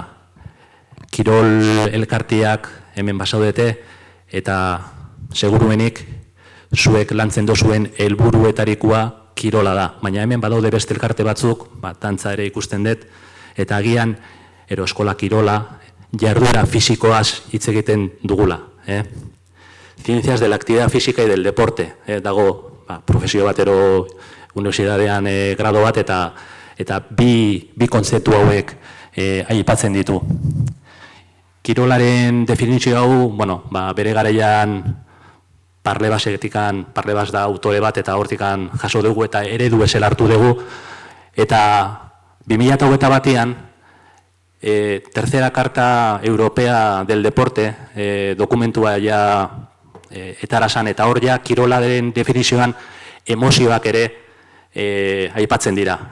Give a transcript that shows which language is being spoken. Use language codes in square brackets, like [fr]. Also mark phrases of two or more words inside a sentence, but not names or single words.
[eu] Kirol elkartiak hemen basaudete, eta seguruenik zuek lantzen dozuen helburuetarikoa kirola da. Baina hemen badaude beste elkarte batzuk, dantza ere ikusten dut, eta agian eskola kirola, jarduera fisikoaz hitz egiten dugula. [es] Ciencias de la actividad física y del deporte. [eu] Dago profesio batero universidadean grado bat, eta bi kontzeptu hauek aipatzen ditu. Kirolaren definizio hau, bere garaian Parlebas da autore bat, eta hortikan jaso dugu eta eredu bezala hartu dugu, eta 2021 batean, Tercera Carta Europea del Deporte dokumentua ja etarasan, eta hor ja kirolaren definizioan emozioak ere aipatzen dira.